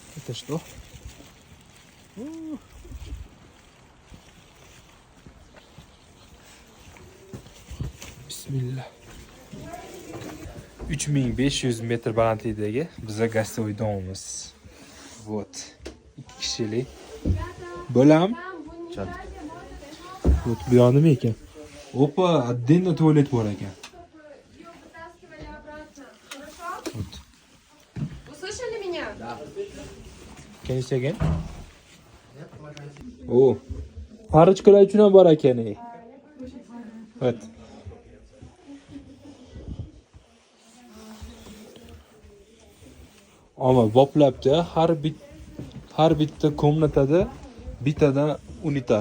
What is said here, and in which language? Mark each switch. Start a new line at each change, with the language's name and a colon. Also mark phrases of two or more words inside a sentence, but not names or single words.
Russian: Это что?
Uzbek: Bismillah. 3500 metr balandlikdagi bizga gostovoy domimiz. Вот. 2 kishilik. Bo'lam. Вот bu yoq nima ekan? Opa, отдельно tualet bor ekan.
Russian: Вот. Услышали меня?
English: Can you say again? Oh.
Uzbek: Parichkalar uchun ham bor ekan.
Russian: Вот.
Uzbek: Ama boplabdi, har bitta komnatada bittadan unitas.